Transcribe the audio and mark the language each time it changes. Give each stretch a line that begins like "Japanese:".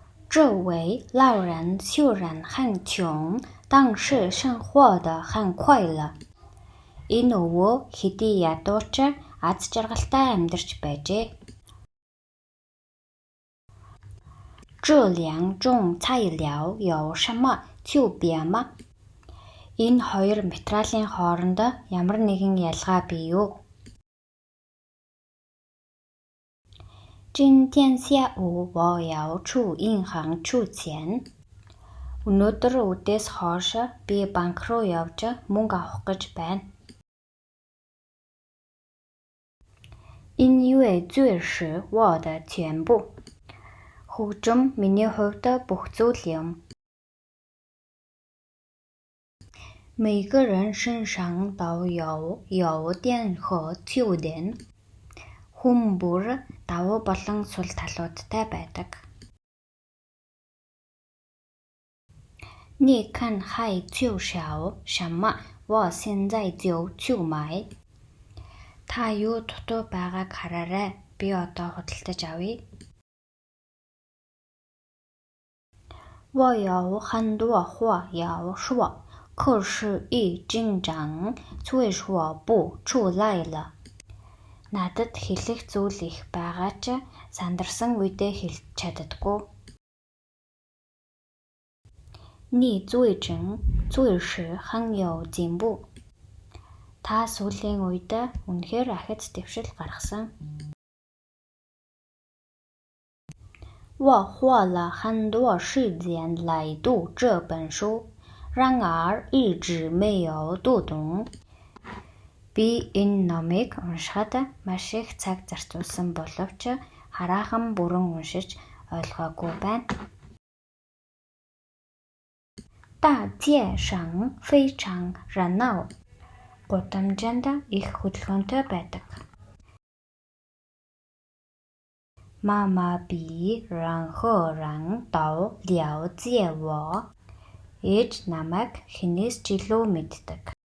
Chinese: 这位老人虽然很穷，但是生活得很快乐。
Mongolian: Энэ өвөө хэдий ядуу ч аз жаргалтай амьдарч байжээ.
Chinese: 这两种菜肴有什么区别吗?
Mongolian: Энэ хоёр материалын хооронд ямар нэгэн ялгаа бий юу?
Chinese: 今天下午我要去银行取钱.
Mongolian: Өнөөдөр үдээс хойш би банк руу явж мөнгө авах гэж байна.
Chinese: 音乐最是我的全部.
Mongolian: Хөгжим миний хувьд бүх зүйл юм.
Chinese: 每个人身上都有优点和缺点.
Mongolian: Хүн бүр давуу болон сул талуудтай байдаг.
Chinese: 你看还缺少什么?我现在就去买.
Mongolian: Та юу дутуу байгааг хараарай. Би одоо худалдаж авъя.
Chinese: 我有很多话要说，可是一紧张，最说不出来了.
Mongolian: Надад хэлэх зүйл их байгаа ч сандарсан үедээ хэлж чаддаггүй.
Chinese: 你最近最是很有进步.
Mongolian: Та сүүлийн үед үнэхээр ахиц дэвшил гаргасан.
Chinese: 我花了很多时间来读这本书，然而一直没有读懂.
Mongolian: Би энэ номыг уншихад маш их цаг зарцуулсан боловч хараахан бүрэн уншиж ойлгоогүй байна.
Chinese: 大街上非常热闹.
Mongolian: Гудамжинд их хөдөлгөөнтэй байдаг.
Chinese: 妈妈比任何人都了解我.
Mongolian: Ээж намайг хинээс ч илүү мэддэг.